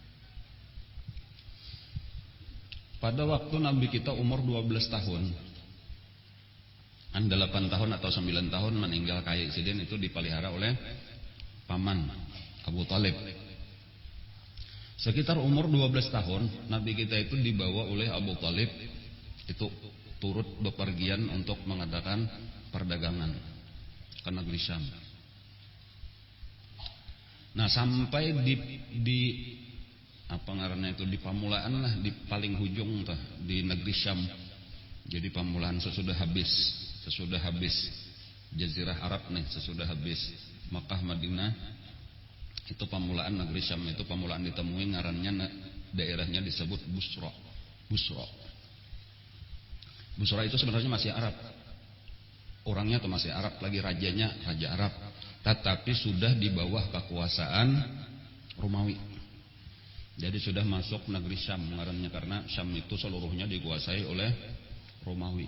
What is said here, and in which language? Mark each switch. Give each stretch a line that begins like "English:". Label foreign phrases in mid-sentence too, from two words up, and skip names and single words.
Indonesian: Pada waktu Nabi kita umur 12 tahun, 8 tahun atau 9 tahun meninggal kaya insiden itu dipelihara oleh paman Abu Talib. Sekitar umur 12 tahun Nabi kita itu dibawa oleh Abu Talib itu turut bepergian untuk mengadakan perdagangan ke negeri Syam. Nah, sampai di apa ngarannya itu di pamulaan lah, di paling hujung tuh di negeri Syam. Jadi pamulaan sesudah habis Jazirah Arab nih, sesudah habis Makkah Madinah, itu pamulaan negeri Syam, itu pamulaan ditemui ngarannya daerahnya disebut Busra. Busra itu sebenarnya masih Arab. Orangnya tuh masih Arab, lagi rajanya raja Arab, tetapi sudah di bawah kekuasaan Romawi. Jadi sudah masuk negeri Syam ngarannya, karena Syam itu seluruhnya dikuasai oleh Romawi.